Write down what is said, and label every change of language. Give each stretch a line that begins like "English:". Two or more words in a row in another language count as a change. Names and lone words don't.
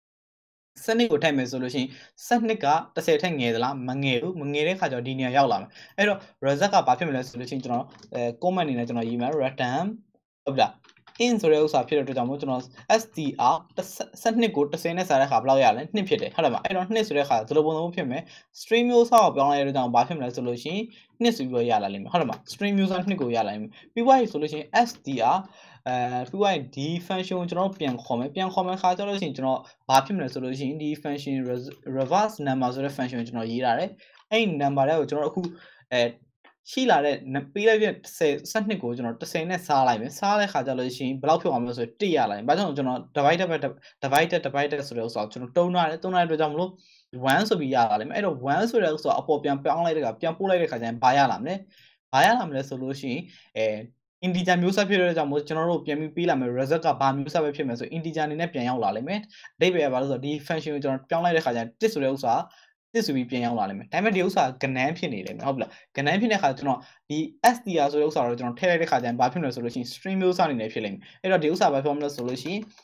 Burmese: 12 ကိုထည့်မယ်ဆိုလို့ရှိရင်12က10ထက်ငယ်သလားမငယ်ဘူးမငယ်တဲ့ခါကျတော့ဒီနေရာရောက်လာမယ်အဲ့တော့ result ကဘာဖြစ်မလဲဆိုလို့ရှိရင်ကျွန်တော်comment အနေနဲ့ကျွန်တော်ရေးမယ် return ဟုတ်ပြီလား in ဆိုတဲ့ဥစ္စာဖြစ်တဲ့အတွက်ကြောင့်မို့ကျွန်တော် str 12ကို10နဲ့စားတဲ့ခါဘယ်လောက်ရလဲ2ဖြစ်တယ်ဟုတ်တယ်မအဲ့တော့2ဆိုတဲ့ခါဒီလိုပုံစံမျိုးဖြစ်မယ် string မျိုးစား ကိုပြောင်းလိုက်တဲ့အတွက်ကြောင့်ဘာဖြစ်မလဲဆိုလို့ရှိရင်2ဆိုပြီးတော့ရလာလိမ့်မယ်ဟုတ်တယ်မ string မျိုးစား2ကိုရလာလိမ့်မယ်ပြီးသွားပြီဆိုလို့ရှိရင် str ပြီးသွားရင်ဒီ function ကိုကျွန်တော်ပြန်ခေါ်မယ်ခါကျလို့ရှိရင်ကျွန်တော်ဘာဖြစ်မလဲဆိုလို့ရှိရင်ဒီ
English: function reverse number
Burmese: ဆိုတဲ့ function ကို ကျွန်တော်ရေးထားတယ်အဲ့ number တွေကိုကျွန်တော်အခုရှိလာတဲ့ပေးလိုက်တဲ့12ကိုကျွန်တော်10နဲ့စားလိုက်မယ်စားတဲ့ခါကျလို့ရှိရင်ဘယ်လောက်ဖြစ်အောင်မလဲဆိုတော့1ရလာရင်ဘာကြောင့်ကျွန်တော် divided ဆိုတဲ့ဥစ္စာကိုကျွန်တော်တုံးထားတဲ့အတွက်ကြောင့်မလို့1ဆိုပြီးရလာလိမ့်မယ်အဲ့တော့1ဆိုတဲ့ဥစ္စာအပေါ်ပြန်ပြောင်းလိုက်တဲ့ခါပြန်ပို့လိုက်တဲ့ခါကျရင်ဘာရလာမလဲဆိုလို့ရှိရင်integer မျိုးဆက်ဖြစ်တဲ့ကြောင့်မို့ကျွန်တော်တို့ပြန်ပြီးပေးလာမယ် result ကဘာမျိုးဆက်ပဲဖြစ်မယ်ဆို integer အနေနဲ့ပြန်ရောက်လာလိမ့်မယ်အဓိပ္ပာယ်ကဘာလို့ဆိုတော့ဒီ function ကိုကျွန်တော်ပြောင်းလိုက်တဲ့ခါကျရင်1ဆိုတဲ့ဥစ္စာ1ဆိုပြီးပြန်ရောက်လာလိမ့်မယ်ဒါပေမဲ့ဒီဥစ္စာကနန်းဖြစ်နေလိမ့်မယ်ဟုတ်ပြီလားကနန်းဖြစ်တဲ့ခါကျွန်တော်ဒီ str ဆိုတဲ့ဥစ္စာကိုကျွန်တော်ထည့်လိုက်တဲ့ခါကျရင်ဘာဖြစ်မလဲဆိုလို့ရှိရင် string မျိုးစားအနေနဲ့ဖြစ်လိမ့်မယ်အဲ့တော့ဒီဥစ္စာဘာဖြစ်မလဲဆိုလို့ရှိရင်